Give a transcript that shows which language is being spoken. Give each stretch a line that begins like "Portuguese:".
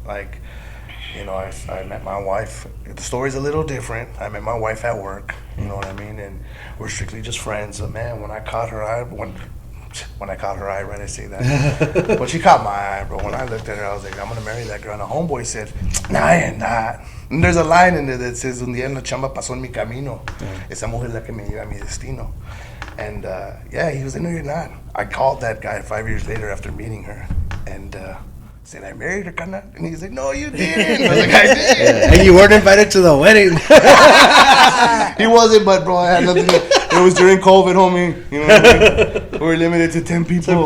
English: I met my wife. The story's a little different. I met my wife at work, you know what I mean? And we're strictly just friends. But man, when I caught her eye, right, I say that. But she caught my eye, bro. When I looked at her, I was like, I'm going to marry that girl. And a homeboy said, nah, I am not. And there's a line in there that says,
Spanish: un día en la chamba pasó en mi camino. Esa mujer la que me lleva a mi destino.
English: And he was like, no, you're not. I called that guy 5 years later after meeting her. And said, I married her, carnal. And he's like, no, you didn't. I was like, I did. Yeah. And you weren't invited to the wedding. He wasn't, but bro, I had nothing. It was during COVID, homie. You know what I mean? We were limited to 10 people.